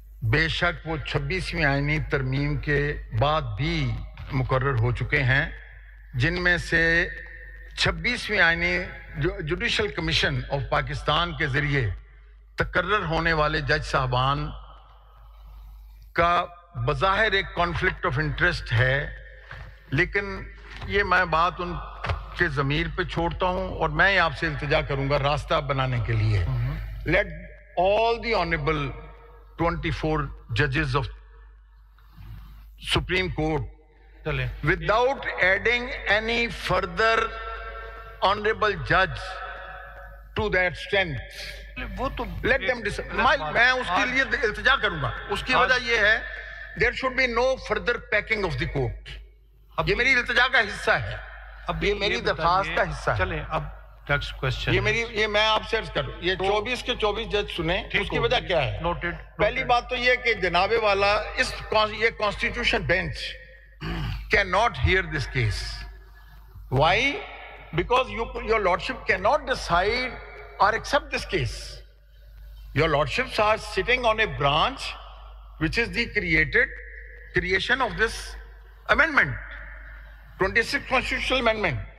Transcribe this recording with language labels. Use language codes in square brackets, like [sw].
[ur] بے شک وہ 26ویں آئینی ترمیم کے بعد بھی مقرر ہو چکے ہیں، جن میں سے 26ویں آئینی جوڈیشل کمیشن آف پاکستان کے ذریعے تقرر ہونے والے جج صاحبان کا بظاہر ایک کانفلکٹ آف انٹرسٹ ہے. لیکن یہ میں بات ان کے ضمیر پہ چھوڑتا ہوں اور میں آپ سے التجا کروں گا راستہ بنانے کے لیے. [en] Let all the honourable 24 judges of Supreme Court, without adding any further honorable judge to that strength, let them decide. [ur] میں اس کے لیے التجا کروں گا. اس کی وجہ یہ ہے [en] there should be no further packing of the court. [ur] یہ میری التجا کا حصہ ہے، اب یہ میری درخواست کا حصہ ہے. چلیں اب نیکسٹ کوسچن. یہ میں آپ سے عرض کروں، یہ 24 کے 24 جج سنیں. اس کی وجہ کیا ہے؟ پہلی بات تو یہ کہ جناب والا یہ constitution bench [en] cannot hear this case. Why? Because your lordship cannot decide or accept this case. Your lordships are sitting on a branch which is the creation of this amendment, 26th constitutional amendment.